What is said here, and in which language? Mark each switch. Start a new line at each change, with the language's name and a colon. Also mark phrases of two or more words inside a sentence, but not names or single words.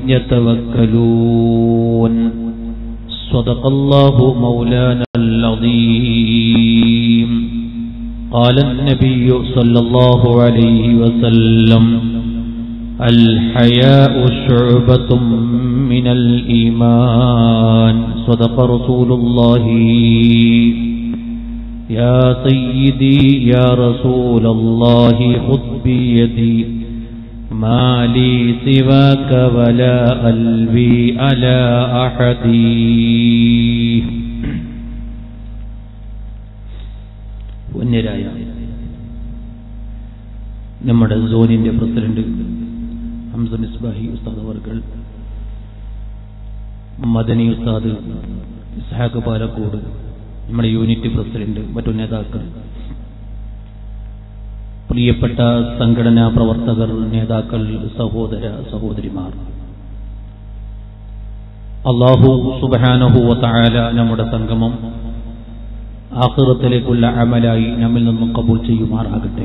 Arabic: يتوكلون صدق الله مولانا العظيم قال النبي صلى الله عليه وسلم الحياء شعبة من الإيمان صدق رسول الله يا سيدي يا رسول الله خذ بيدي ما لي سواك ولا قلبي على أحد.
Malayalam: വന്യരായ നമ്മുടെ സോണിന്റെ പ്രസിഡന്റ് ഹംസ മിസ്ബാഹി ഉസ്താദ് അവർകൾ, മദനി ഉസ്താദ് ഇസ്ഹാഖ് പാലക്കോട്, നമ്മുടെ യൂണിറ്റ് പ്രസിഡന്റ്, മറ്റു നേതാക്കൾ, പ്രിയപ്പെട്ട സംഘടനാ പ്രവർത്തകർ, നേതാക്കൾ, സഹോദര സഹോദരിമാർ,
Arabic: الله سبحانه وتعالى
Malayalam: നമ്മുടെ സംഗമം ആഖിറത്തിലേക്കുള്ള അമലായി നമ്മിൽ നിന്നും കബൂൽ ചെയ്യുമാറാകട്ടെ.